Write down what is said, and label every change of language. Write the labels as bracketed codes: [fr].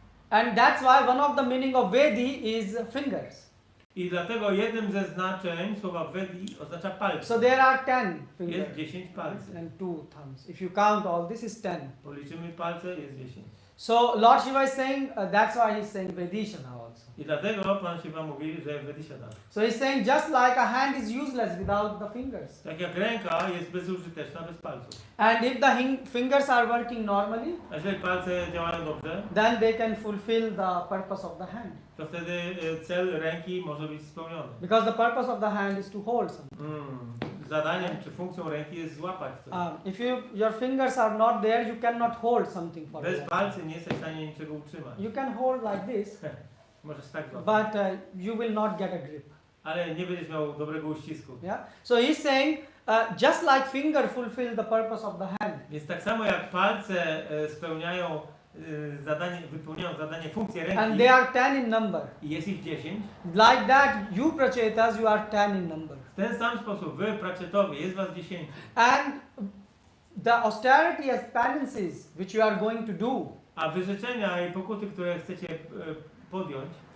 [en] And that's why one of the meaning of Vedi is fingers. [pl] I dlatego jednym ze znaczeń słowa Vedi oznacza palce. [en] So there are 10 fingers. [pl] Jest 10 palców. [en] And 2 thumbs. If you count all this is 10. [pl] Policzymy palce, jest 10. [en] So Lord Shiva is saying, that's why he's saying Vedishana also. [pl] I dlatego Pan Shiva mówi, że Vedishana. [en] So he's saying just like a hand is useless without the fingers. [pl] Tak jak ręka jest bezużyteczna bez palców. [en] And if the fingers are working normally, [pl] A jeżeli palce działają dobrze, [en] then they can fulfill the purpose of the hand. [pl] to wtedy cel ręki może być spełniony. [en] Because the purpose of the hand is to hold something. [pl] Zadaniem czy funkcją ręki jest złapać coś. [en] If your fingers are not there, you cannot hold something for [pl] Bez [en] long. [pl] palcy nie jesteś w stanie niczego utrzymać. [en] You can hold like this, [pl] Możesz tak złapać. [en] but you will not get a grip. [pl] Ale nie będziesz miał dobrego uścisku. [en] Yeah. So he's saying, just like finger fulfill the purpose of the hand. [pl] Więc tak samo jak palce spełniają wypełniają zadanie, funkcję [en] and [pl] ręki [en] they are 10 in number. [pl] i jest ich 10, [en] Like that, you prachetas, you are 10 in number. [pl] w ten sam sposób wy, praczetowie, jest was 10. [en] And the austerity as penances which you are going to do, [pl] A wyrzeczenia i pokuty, które chcecie podjąć,